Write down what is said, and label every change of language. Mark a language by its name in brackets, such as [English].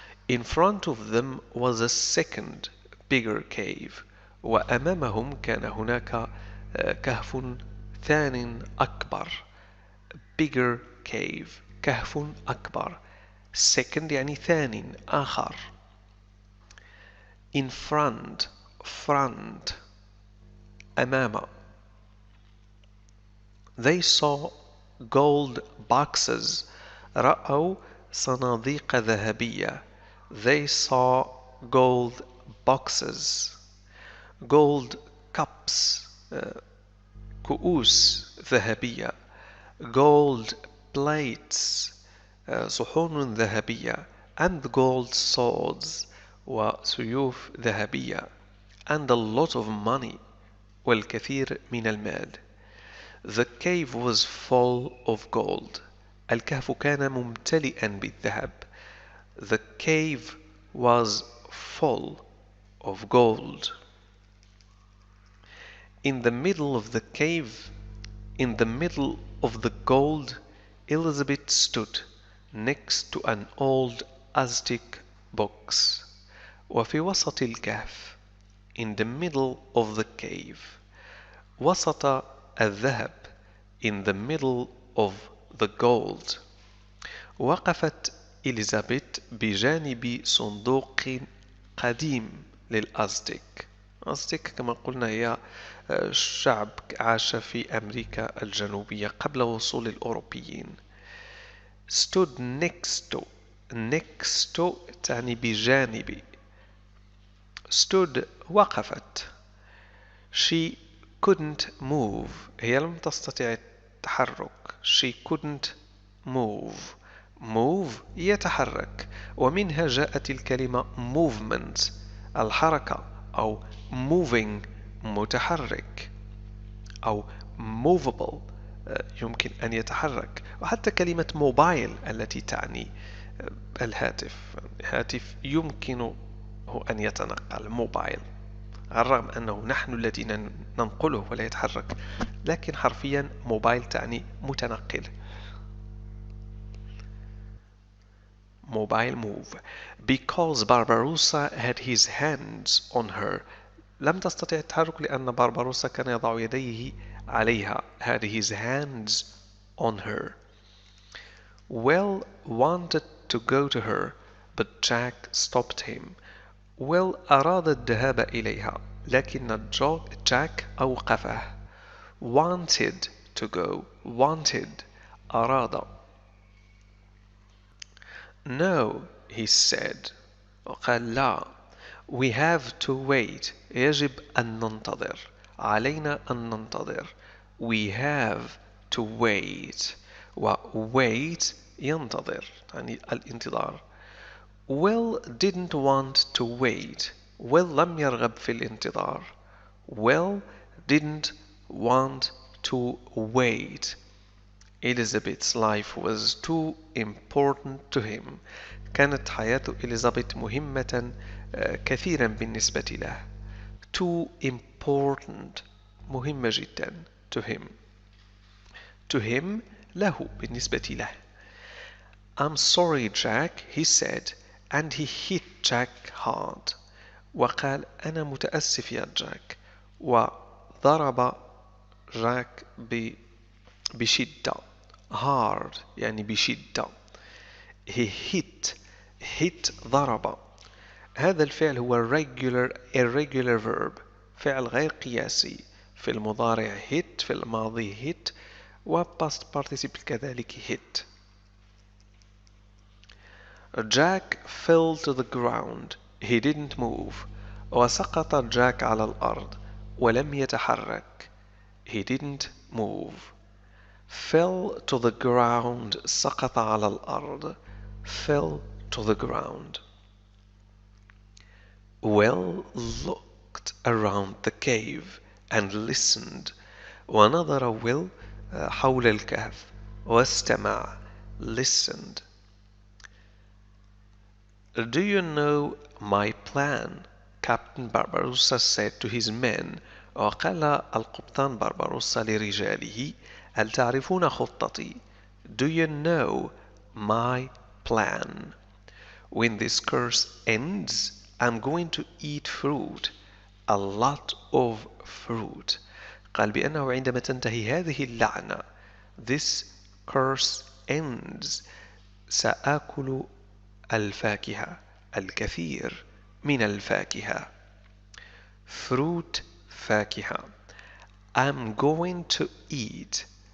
[English] In front of them was a second bigger cave. [Arabic] وأمامهم كان هناك كهف ثان أكبر. [English] Bigger cave. [Arabic] كهف أكبر. [English] Second [Arabic] يعني ثان آخر. [English] In front. Front. [Arabic] أمام. [English] They saw gold boxes. [Arabic] رأوا صناديق ذهبية. [English] They saw gold boxes. Gold cups. [Arabic] كؤوس ذهبية. [English] Gold plates. [Arabic] صحون ذهبية. [English] And gold swords. [Arabic] وسيوف ذهبية. [English] And a lot of money. [Arabic] والكثير من المال. [English] The cave was full of gold. [Arabic] الكهف كان ممتلئا بالذهب. [English] The cave was full of gold. In the middle of the cave, in the middle of the gold, Elizabeth stood next to an old Aztec box. [Arabic] وفي وسط الكهف, [English] in the middle of the cave, [Arabic] وسط الذهب, [English] in the middle of the gold. [Arabic] وقفت إليزابيث بجانب صندوق قديم للأزتك. أزتك كما قلنا هي شعب عاش في أمريكا الجنوبية قبل وصول الأوروبيين. [English] stood next to. next to [Arabic] تعني بجانب. [English] stood [Arabic] وقفت. [English] she couldn't move. [Arabic] هي لم تستطيع التحرك. [English] she couldn't move. move [Arabic] يتحرك. ومنها جاءت الكلمة movement الحركة أو moving متحرك أو movable يمكن أن يتحرك. وحتى كلمة موبايل التي تعني الهاتف. هاتف يمكنه أن يتنقل. موبايل على الرغم أنه نحن الذين ننقله ولا يتحرك لكن حرفيا موبايل تعني متنقل. [English] mobile move. Because Barbarossa had his hands on her. [Arabic] لم تستطع التحرك لأن بارباروسا كان يضع يديه عليها. [English] had his hands on her. Will wanted to go to her but Jack stopped him. [Arabic] Will أراد الذهاب إليها لكن جاك أوقفه. [English] wanted to go. wanted [Arabic] أراد. [English] No, he said. [Arabic] وقال لا. [English] We have to wait. [Arabic] يجب أن ننتظر. علينا أن ننتظر. [English] We have to wait. [Arabic] wait ينتظر يعني الانتظار. [English] Will didn't want to wait. [Arabic] Will لم يرغب في الانتظار. [English] Will didn't want to wait. Elizabeth's life was too important to him. [Arabic] كانت حياة إليزابيث مهمة كثيرا بالنسبة له. [English] Too important [Arabic] مهمة جدا. [English] To him. To him [Arabic] له بالنسبة له. [English] I'm sorry Jack, he said, and he hit Jack hard. [Arabic] وقال أنا متأسف يا جاك. وضرب جاك بشدة. hard يعني بشدة. [English] he hit [Arabic] ضرب. هذا الفعل هو [English] irregular verb [Arabic] فعل غير قياسي. في المضارع hit في الماضي hit و [English] past participle [Arabic] كذلك hit. [English] Jack fell to the ground. He didn't move. [Arabic] وسقط جاك على الأرض ولم يتحرك. [English] He didn't move. Fell to the ground. [Arabic] سقط على الأرض. [English] Fell to the ground. Will looked around the cave and listened. [Arabic] ونظر Will حول الكهف واستمع. [English] Listened. Do you know my plan? Captain Barbarossa said to his men. [Arabic] وقال القبطان بارباروسا لرجاله هل تعرفون خطتي؟ [English] Do you know my plan? When this curse ends, I'm going to eat fruit. A lot of fruit. [Arabic] قال بأنه عندما تنتهي هذه اللعنة [English] this curse ends [Arabic] سآكل الفاكهة الكثير من الفاكهة fruit فاكهة [English] I'm going to eat